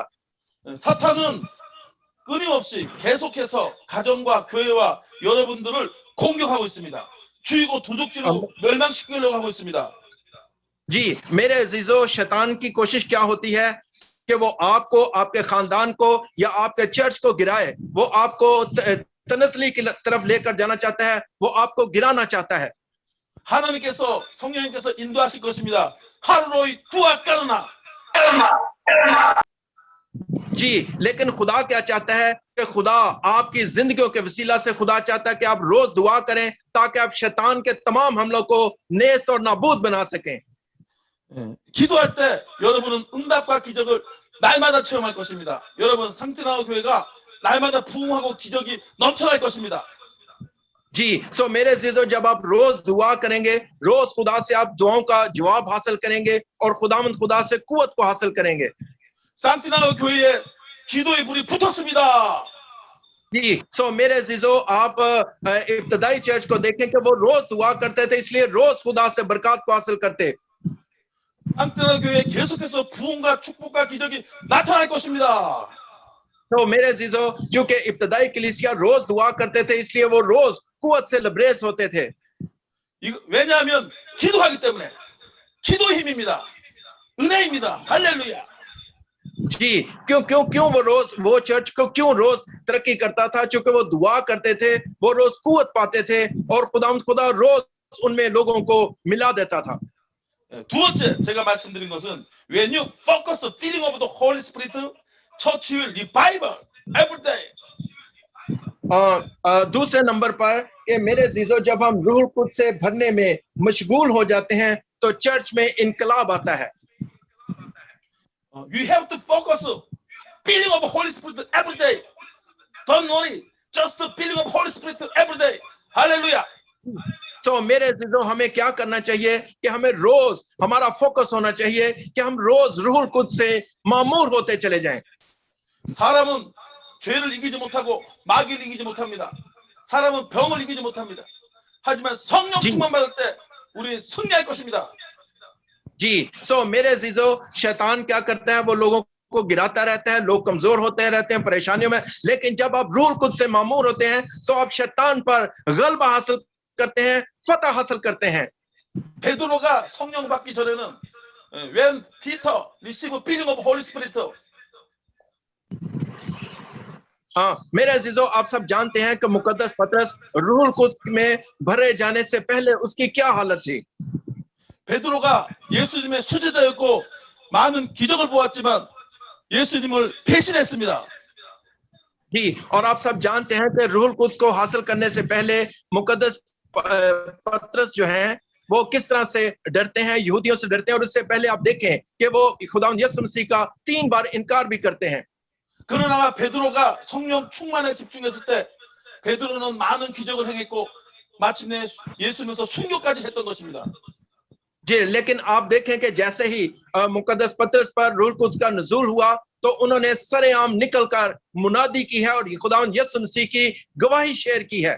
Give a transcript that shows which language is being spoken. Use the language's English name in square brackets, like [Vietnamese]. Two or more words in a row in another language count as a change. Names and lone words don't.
[Korean] 사탄은 끊임없이 계속해서 가정과 교회와 여러분들을 공격하고 있습니다. 죽이고 도둑질로 멸망시키려고 하고 있습니다. [Urdu] جی، میرے عزیزوں، شیطان کی کوشش کیا ہوتی ہے کہ وہ آپ کو، آپ کے خاندان کو یا آپ کے چرچ کو گرائے. وہ آپ کو تنسلی کی طرف لے کر جانا چاہتا ہے، وہ آپ کو گرانا چاہتا ہے. [Korean] 하나님께서 성령님께서 인도하실 것입니다. 하루로이 두아까르나. [Urdu] جی، لیکن خدا کیا چاہتا ہے کہ خدا آپ کی زندگیوں کے وسیلہ سے خدا چاہتا ہے کہ آپ روز دعا کریں تاکہ آپ شیطان کے تمام حملوں کو نیست اور نابود بنا سکیں. [Korean] 기도할 때 여러분은 응답과 기적을 날마다 체험할 것입니다. 여러분 상티나우 교회가 날마다 부흥하고 기적이 넘쳐날 것입니다. [Urdu] جی، سو میرے عزیزوں، جب آپ روز دعا کریں گے، روز خدا سے آپ دعاؤں کا جواب حاصل کریں گے اور خدا سے قوت کو حاصل کریں گے. [Korean] 상티나우 교회에 기도의 불이 붙었습니다. [Urdu] جی، سو میرے عزیزوں، آپ ابتدائی چرچ کو دیکھیں کہ وہ روز دعا کرتے تھے، اس لیے روز خدا سے برکت کو حاصل کرتے. [Korean] 상티나우 교회에 계속해서 부흥과 축복과 기적이 나타날 것입니다. [Urdu] تو میرے عزیزوں، چونکہ ابتدائی کلیسیا روز دعا کرتے تھے، اس لیے وہ روز قوت سے لبریز ہوتے تھے. [Korean] 왜냐하면 기도하기 때문에. 기도 힘입니다. 은혜입니다. 할렐루야. [Urdu] جی، کیوں وہ چرچ کو کیوں روز ترقی کرتا تھا? چونکہ وہ دعا کرتے تھے، وہ روز قوت پاتے تھے اور خدا روز ان میں لوگوں کو ملا دیتا تھا. [Korean] 두 번째 제가 말씀드린 것은 [English] when you focus the feeling of the Holy Spirit, church will revival every day. [Urdu] دوسرے نمبر پر کہ میرے عزیزوں، جب ہم روح قدس سے بھرنے میں مشغول ہو جاتے ہیں تو چرچ میں انقلاب آتا ہے. [English] You have to focus feeling of Holy Spirit every day. Don't worry, just the feeling of Holy Spirit every day. Hallelujah. [Urdu] سو میرے عزیزوں، ہمیں کیا کرنا چاہیے کہ ہمیں روز ہمارا فوکس ہونا چاہیے کہ ہم روز روح قدس سے معمور ہوتے چلے جائیں. [Korean] 사람은 죄를 이기지 못하고 마귀를 이기지 못합니다. 사람은 병을 이기지 못합니다. 하지만 성령 충만 받을 때 우리는 승리할 것입니다. [Urdu] جی، سو میرے عزیزوں، شیطان کیا کرتا ہے? وہ لوگوں کو گراتا رہتا ہے، لوگ کمزور ہوتے رہتے ہیں پریشانیوں میں، لیکن جب آپ روح قدس سے معمور ہوتے ہیں تو آپ شیطان پر غلبہ حاصل کرتے ہیں، فتح حاصل کرتے ہیں. [Korean] 베드로가 성령 받기 전에는 [English] when Peter received feeling of Holy Spirit, [Urdu] ہاں، میرے عزیزوں، آپ سب جانتے ہیں کہ مقدس پطرس روح قدس میں بھرے جانے سے پہلے اس کی کیا حالت تھی? [Korean] 베드로가 예수님의 수제자였고 많은 기적을 보았지만 예수님을 배신했습니다. [Urdu] جی، اور آپ سب جانتے ہیں کہ روح قدس کو حاصل کرنے سے پہلے مقدس پطرس جو ہیں وہ کس طرح سے ڈرتے ہیں، یہودیوں سے ڈرتے ہیں، اور اس سے پہلے آپ دیکھیں کہ وہ خدا یسوع مسیح کا 3 بار انکار بھی کرتے ہیں. [Korean] 그러나 베드로가 성령 충만에 집중했을 때 베드로는 많은 기적을 행했고 마침내 예수님에서 순교까지 했던 것입니다. [Urdu] جی، لیکن آپ دیکھیں کہ جیسے ہی مقدس پطرس پر روح قدس کا نزول ہوا تو انہوں نے سرِعام نکل کر منادی کی ہے اور خداوند یسوع مسیح کی گواہی شیئر کی ہے.